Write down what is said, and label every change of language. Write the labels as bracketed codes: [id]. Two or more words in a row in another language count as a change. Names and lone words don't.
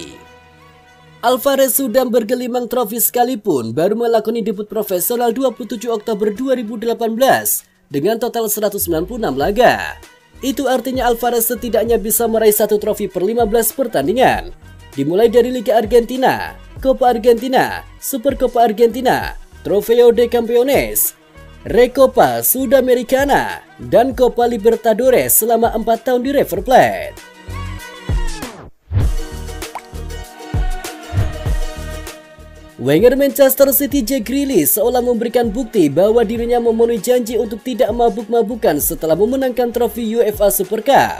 [id] Alvarez sudah bergelimang trofi sekalipun baru melakoni debut profesional 27 Oktober 2018 dengan total 196 laga. Itu artinya Alvarez setidaknya bisa meraih satu trofi per 15 pertandingan. Dimulai dari Liga Argentina, Copa Argentina, Supercopa Argentina, Trofeo de Campeones, Recopa Sudamericana, dan Copa Libertadores selama 4 tahun di River Plate. Wenger Manchester City Jack Grealish seolah memberikan bukti bahwa dirinya memenuhi janji untuk tidak mabuk-mabukan setelah memenangkan trofi UEFA Super Cup.